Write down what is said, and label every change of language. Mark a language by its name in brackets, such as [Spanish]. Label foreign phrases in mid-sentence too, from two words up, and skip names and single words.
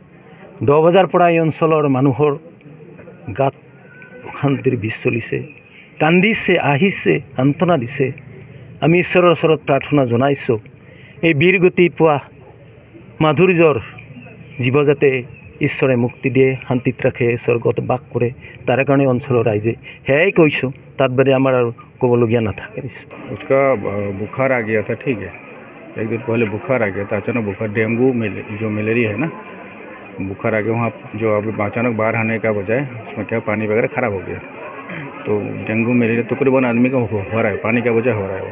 [Assamese] 10 বজাৰ পৰা এই অঞ্চলৰ মানুহৰ গাত অশান্তিৰ বীজ চলিছে, কান্দিছে, আহিছে, সান্ত্বনা দিছে। আমি ঈশ্বৰৰ ওচৰত প্ৰাৰ্থনা জনাইছোঁ এই বীৰগতি পোৱা মাধুৰ্যৰ জীৱ যাতে ঈশ্বৰে মুক্তি দিয়ে, শান্তিত ৰাখে, স্বৰ্গত বাস কৰে, তাৰ কাৰণে অঞ্চলৰ ৰাইজে সেয়াই কৈছোঁ। তাত বাদে আমাৰ আৰু ক'বলগীয়া নাথাকে। [Hindi] उसका बुखार आ गया था, ठीक है। एक दिन पहले बुखार आ गया था, अचानक बुखार, डेंगू जो मलेरिया है ना, बुखार आ गया। वहाँ जो अभी अचानक बाहर आने का वजह है उसमें क्या पानी वगैरह ख़राब हो गया। तो डेंगू मलेरिया तकरीबन आदमी का हो रहा है, पानी का वजह हो रहा है वो।